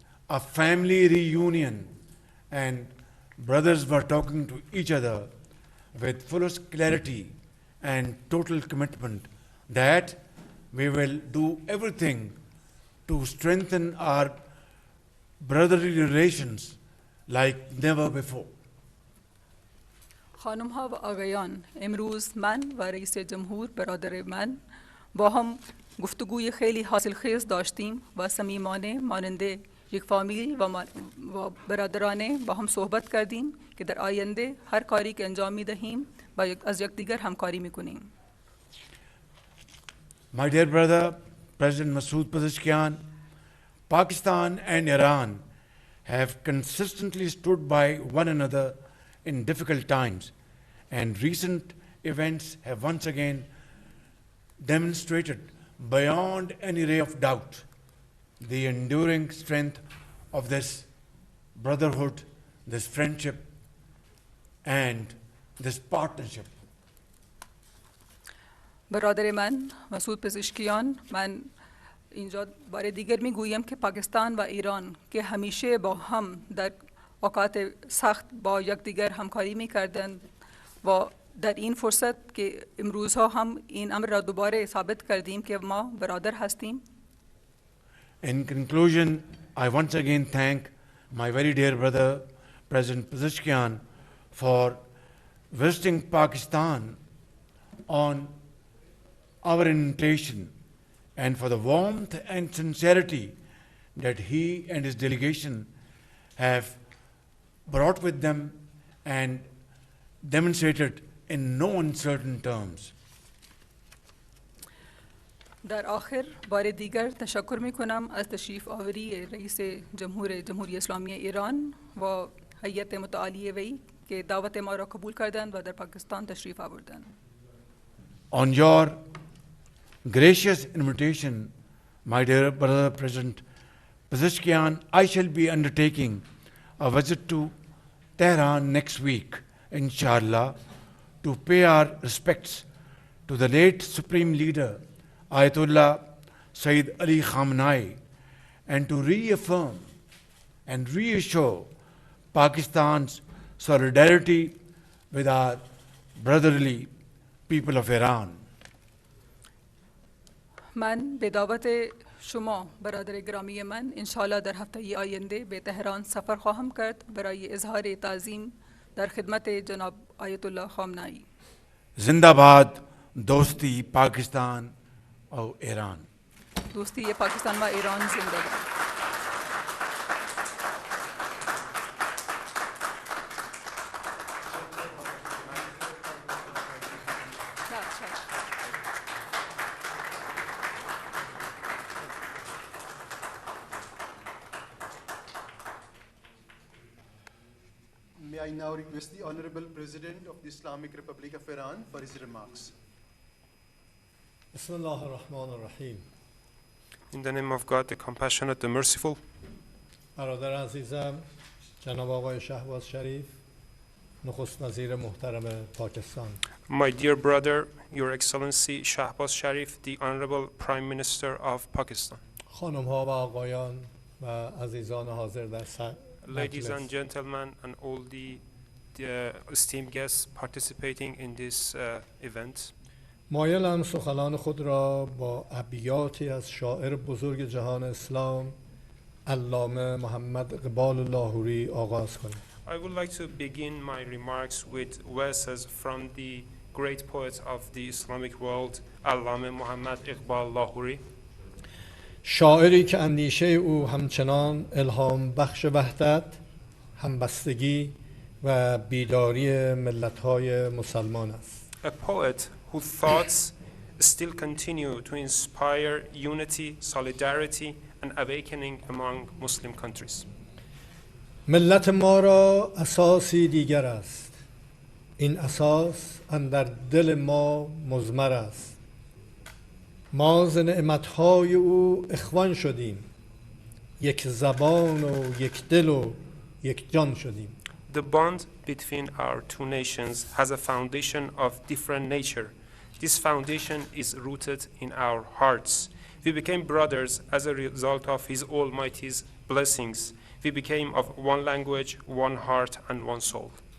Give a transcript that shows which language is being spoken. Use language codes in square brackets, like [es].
[en] a family reunion, and brothers were talking to each other with fullest clarity and total commitment that we will do everything to strengthen our brotherly relations like never before. [fa] خانم‌ها و آقایان، امروز من و رئیس جمهور برادر من با هم گفتگوی خیلی حاصلخیز داشتیم و صمیمانه مانند یک فامیل و برادرانه با هم صحبت کردیم که در آینده هر کاری که انجام می‌دهیم با از یکدیگر همکاری می‌کنیم. [en] My dear brother, President Masood Pezeshkian, Pakistan and Iran have consistently stood by one another in difficult times, and recent events have once again demonstrated beyond any ray of doubt the enduring strength of this brotherhood, this friendship, and this partnership. [fa] برادر من مسعود پزشکیان، من اینجا بار دیگر میگویم که پاکستان و ایران که همیشه با هم در اوقات سخت با یکدیگر همکاری میکردند و در این فرصت که امروزها هم این امر را دوباره ثابت کردیم که ما برادر هستیم. [en] In conclusion, I once again thank my very dear brother, President Pezeshkian, for visiting Pakistan on our invitation and for the warmth and sincerity that he and his delegation have brought with them and demonstrated in no uncertain terms. [fa] در آخر بار دیگر تشکر میکنم از تشریف آوری رئیس جمهوری اسلامی ایران و هیئت متعالی وی که دعوت ما را قبول کردند و در پاکستان تشریف آوردند. [en] On your gracious invitation, my dear brother President Pezeshkian, I shall be undertaking a visit to Tehran next week, inshallah, to pay our respects to the late Supreme Leader, Ayatollah Sayyid Ali Khamenei, and to reaffirm and reassure Pakistan's solidarity with our brotherly people of Iran. [fa] من به دعوت شما برادر گرامی من انشاءالله در هفته آینده به تهران سفر خواهم کرد برای اظهار تعظیم در خدمت جناب آیت الله خامنه‌ای. زنده‌باد دوستی پاکستان و ایران. دوستی پاکستان و ایران زنده باد. [en] May I now request the Honorable President of the Islamic Republic of Iran for his remarks. [ar] Bismillah ar-Rahman ar-Rahim. [en] In the name of God, the compassionate, the merciful. [fa] برادر عزیزم جناب آقای شهباز شریف نخست وزیر محترم پاکستان. [en] My dear brother, Your Excellency Shahbaz Sharif, the Honorable Prime Minister of Pakistan. [fa] خانم ها و آقایان و عزیزان حاضر در [en] Ladies and gentlemen and all the esteemed guests participating in this event. [fa] مایلم سخنان خود را با ابیاتی از شاعر بزرگ جهان اسلام علامه محمد اقبال لاهوری آغاز کنم. [en] I would like to begin my remarks with verses from the great poet of the Islamic world, Allame Muhammad Iqbal Lahori. [fa] شاعری که اندیشه او همچنان الهام بخش وحدت، همبستگی و بیداری ملت‌های مسلمان است. [en] A poet whose thoughts still continue to inspire unity, solidarity an awakening among Muslim countries. [fa] ملت ما را اساسی دیگر است. این اساس اندر دل ما مضمر است. ما ز نعمتهای او اخوان شدیم. یک زبان و یک دل و یک جان شدیم. [en] The bond between our two nations has a foundation of different nature. This foundation is rooted in our hearts. We became brothers as a result of His Almighty's blessings. We became of one language, one heart, and one soul.